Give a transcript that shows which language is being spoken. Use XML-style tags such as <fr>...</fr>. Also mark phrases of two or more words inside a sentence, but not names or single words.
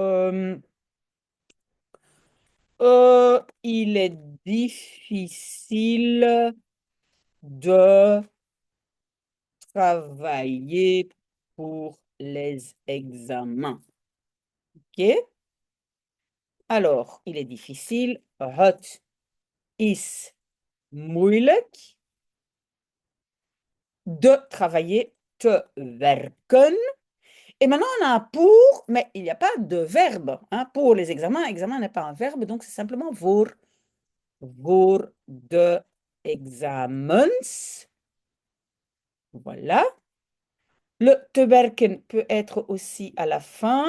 <fr>Il est difficile de travailler pour les examens. OK? Alors, il est difficile.</fr> <nl>Het is moeilijk</nl> <fr>de travailler,</fr> <nl>te werken.</nl> <fr>Et maintenant, on a un pour, mais il n'y a pas de verbe. Hein. Pour les examens, examen n'est pas un verbe, donc c'est simplement</fr> <nl>voor de examens.</nl> <fr>Voilà. Le</fr> <nl>te werken</nl> <fr>peut être aussi à la fin.</fr>